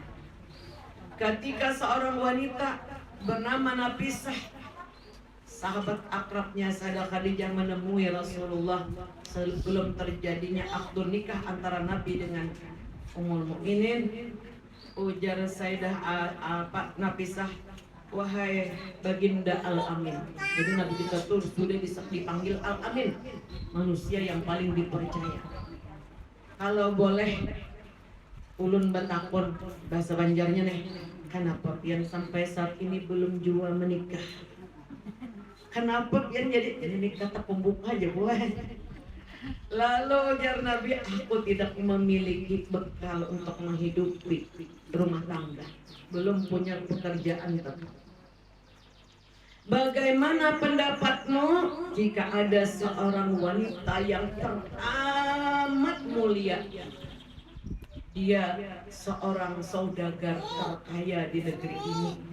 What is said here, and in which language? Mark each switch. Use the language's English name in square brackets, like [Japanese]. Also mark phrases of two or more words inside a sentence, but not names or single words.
[Indonesian] Ketika seorang wanita bernama Nafisah, sahabat akrabnya Sayyidah Khadijah, menemui Rasulullah sebelum terjadinya akad nikah antara Nabi dengan Ummul Mukminin, ujar Sayyidah Nafisah, wahai baginda Al-Amin. Jadi Nabi kita tuh sudah dipanggil Al-Amin, manusia yang paling dipercaya. [Banjar] Kalau boleh ulun batakon bahasa Banjarnya nih, kenapa pian sampai saat ini belum jua menikah? Kenapa pian jadi nikah tak pembuka aja boleh? [Indonesian] Lalu ujar Nabi, aku tidak memiliki bekal untuk menghidupi rumah tangga, belum punya pekerjaan tetap. Bagaimana pendapatmu jika ada seorang wanita yang teramat mulia, dia seorang saudagar terkaya di negeri ini,